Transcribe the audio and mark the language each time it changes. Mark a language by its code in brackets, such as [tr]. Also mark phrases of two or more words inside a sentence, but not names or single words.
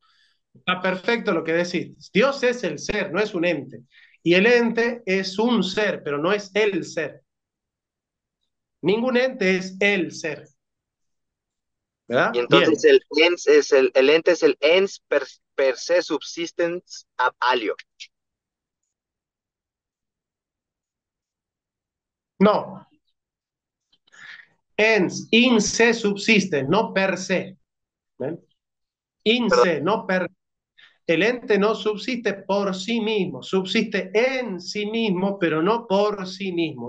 [es] Está perfecto lo que decís. Dios es el ser, no es un ente. Y el ente es un ser, pero no es el ser. Ningún ente es el ser, Y ¿verdad? entonces Bien. el ens es el ente es el ens [la] per se subsistens ab alio. [es] No, ens, [la] in se [es] subsiste, no [la] per se. [es] ¿Ven? In Perdón. [la] se, no per. [es] El ente no subsiste por sí mismo, subsiste en sí mismo, pero no por sí mismo.